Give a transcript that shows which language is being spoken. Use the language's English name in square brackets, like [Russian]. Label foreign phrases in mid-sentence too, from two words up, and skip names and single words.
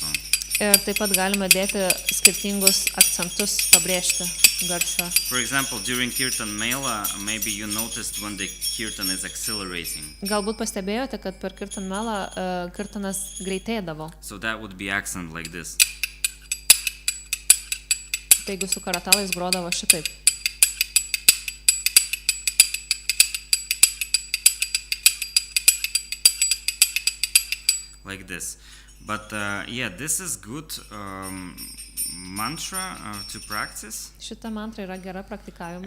[Lithuanian] Ir taip pat galime dėti skirtingus akcentus, pabrėžti garsą. [English] For example, during Kirtan Mela, maybe you noticed when the Kirtan is accelerating. [Lithuanian] Galbūt pastebėjote, kad per Kirtan Melą kirtanas greitėdavo. [English] So that would be accent like this. [Lithuanian] Taigi su karatalais grodavo šitaip. [English] Like this. But yeah, this is good mantra to practice. [Lithuanian] Šita mantra yra gera praktikavimuose.